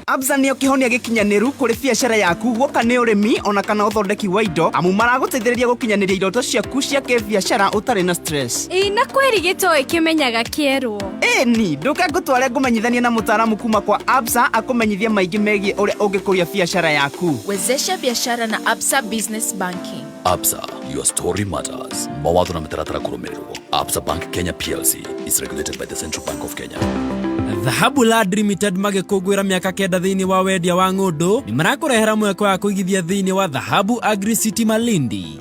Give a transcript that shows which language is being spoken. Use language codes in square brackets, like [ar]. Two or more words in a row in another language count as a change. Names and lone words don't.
[ki] Absa nĩyo kĩhonia gĩkinyanĩru kũrĩ biacara yaku gũka nĩ ũrĩmi ona kana ũthondeki wa indo amu maragũteithĩrĩria gũkinyanĩria iroto ciaku cia kĩbiacara ũtarĩ na stress. Na kweri gĩtoo ĩkĩmenyaga kĩerwo. Ni nduka ngũtware ngũmenyithanie na mũtaaramu kuma kwa Absa akũmenyithie maingĩ megiĩ ũrĩa ũngĩkũria biacara yaku. [sw] Wezesha biashara na Absa Business Banking. [en] Absa, your story matters. [ki] Mawatho na mitaratara kũrũmĩrĩrwo. [en] Absa Bank Kenya PLC is regulated by the Central Bank of Kenya. [ki] Dhahabu Land Limited magĩkũngũĩra mĩaka 9 thĩinĩ wa wendia wa ng'ũndũ nĩ marakũrehera mweke wa kũigithia thĩinĩ wa Dhahabu Agri City Malindi.